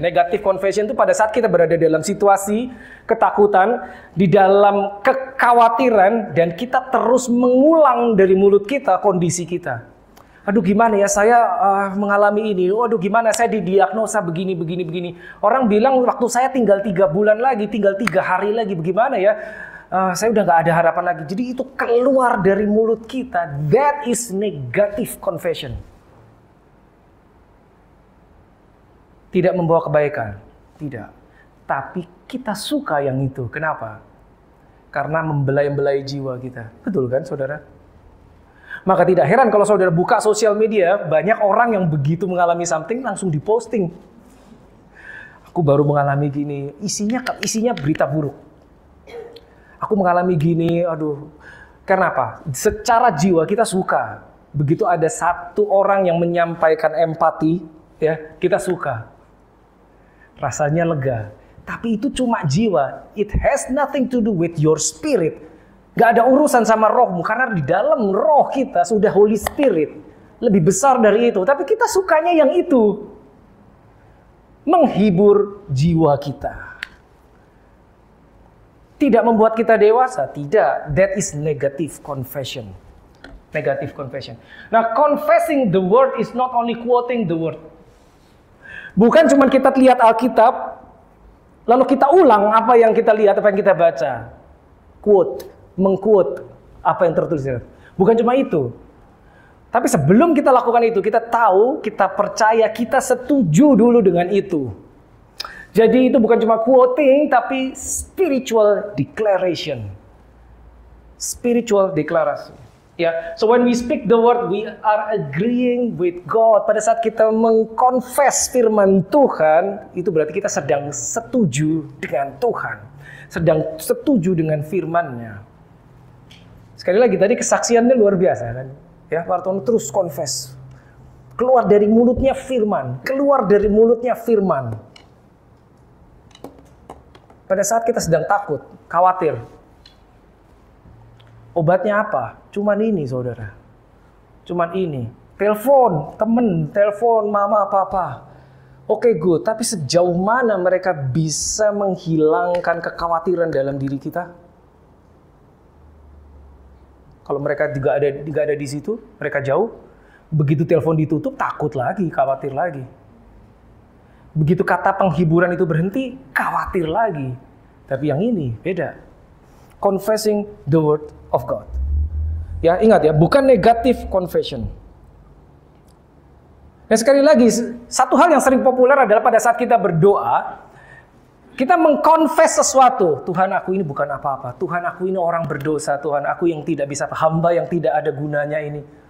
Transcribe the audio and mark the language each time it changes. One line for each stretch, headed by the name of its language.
Indonesian: Negatif confession itu pada saat kita berada dalam situasi ketakutan, di dalam kekhawatiran, dan kita terus mengulang dari mulut kita kondisi kita. Aduh gimana ya saya mengalami ini, aduh gimana saya didiagnosa begini. Orang bilang waktu saya tinggal 3 bulan lagi, tinggal 3 hari lagi, bagaimana ya? Saya udah gak ada harapan lagi. Jadi itu keluar dari mulut kita.
English: That is negative confession.
Indonesian: Tidak membawa kebaikan. Tidak. Tapi kita suka yang itu. Kenapa? Karena membelai-belai jiwa kita. Betul kan saudara? Maka tidak heran kalau saudara buka sosial media, banyak orang yang begitu mengalami something langsung diposting. Aku baru mengalami gini. Isinya berita buruk. Aku mengalami gini, aduh. Kenapa? Secara jiwa kita suka. Begitu ada satu orang yang menyampaikan empati, ya, kita suka. Rasanya lega. Tapi itu cuma jiwa.
English: It has nothing to do with your spirit.
Indonesian: Gak ada urusan sama rohmu. Karena di dalam roh kita sudah Holy Spirit. Lebih besar dari itu. Tapi kita sukanya yang itu. Menghibur jiwa kita. Tidak membuat kita dewasa, tidak.
English: That is negative confession. Negative confession. Nah, confessing the word is not only quoting the word.
Indonesian: Bukan cuma kita lihat Alkitab, lalu kita ulang apa yang kita lihat, apa yang kita baca. Quote, mengquote apa yang tertulis. Bukan cuma itu. Tapi sebelum kita lakukan itu, kita tahu, kita percaya, kita setuju dulu dengan itu. Jadi itu bukan cuma quoting, tapi spiritual declaration.
English: Spiritual declaration. Ya, so when we speak the word, we are agreeing with God.
Indonesian: Pada saat kita mengkonfes firman Tuhan, itu berarti kita sedang setuju dengan Tuhan. Sedang setuju dengan firman-Nya. Sekali lagi, tadi kesaksiannya luar biasa kan? Ya, Pak Artono terus confess. Keluar dari mulutnya firman. Keluar dari mulutnya firman. Pada saat kita sedang takut, khawatir. Obatnya apa? Cuman ini, saudara. Cuman ini. Telepon, temen, telepon, mama, papa. Oke, good. Tapi sejauh mana mereka bisa menghilangkan kekhawatiran dalam diri kita? Kalau mereka juga ada di situ, mereka jauh. Begitu telepon ditutup, takut lagi, khawatir lagi. Begitu kata penghiburan itu berhenti, khawatir lagi. Tapi yang ini beda.
English: Confessing the word of God.
Indonesian: Ya, ingat ya, bukan negative confession. Dan sekali lagi, satu hal yang sering populer adalah pada saat kita berdoa, kita mengkonfes sesuatu. Tuhan, aku ini bukan apa-apa. Tuhan, aku ini orang berdosa. Tuhan, aku yang tidak bisa, hamba yang tidak ada gunanya ini.